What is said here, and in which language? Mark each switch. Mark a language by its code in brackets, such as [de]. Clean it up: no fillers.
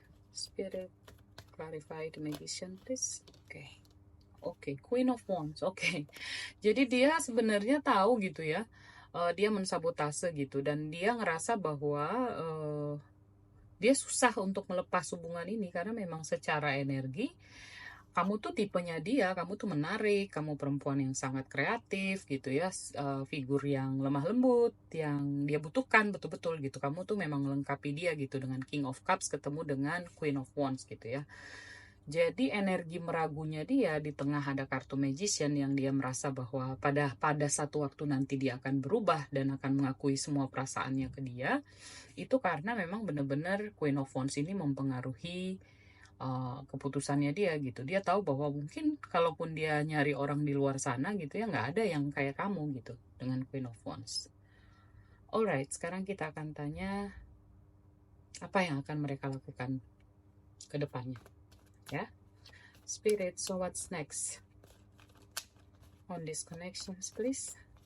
[en] Spirit, clarify the Magician please. [id] Oke, Queen of Wands. Oke. Jadi dia sebenarnya tahu gitu ya. Dia mensabotase gitu, dan dia ngerasa bahwa dia susah untuk melepas hubungan ini karena memang secara energi kamu tuh tipenya dia, kamu tuh menarik, kamu perempuan yang sangat kreatif gitu ya, figur yang lemah lembut, yang dia butuhkan betul-betul gitu. Kamu tuh memang melengkapi dia gitu dengan King of Cups ketemu dengan Queen of Wands gitu ya. Jadi energi meragunya dia di tengah ada kartu Magician yang dia merasa bahwa pada satu waktu nanti dia akan berubah dan akan mengakui semua perasaannya ke dia, itu karena memang benar-benar Queen of Wands ini mempengaruhi keputusannya dia gitu. Dia tahu bahwa mungkin kalaupun dia nyari orang di luar sana gitu ya, nggak ada yang kayak kamu gitu dengan Queen of Wands. Alright, sekarang kita akan tanya apa yang akan mereka lakukan ke depannya ya. [en] Spirit, so what's next on these connections please?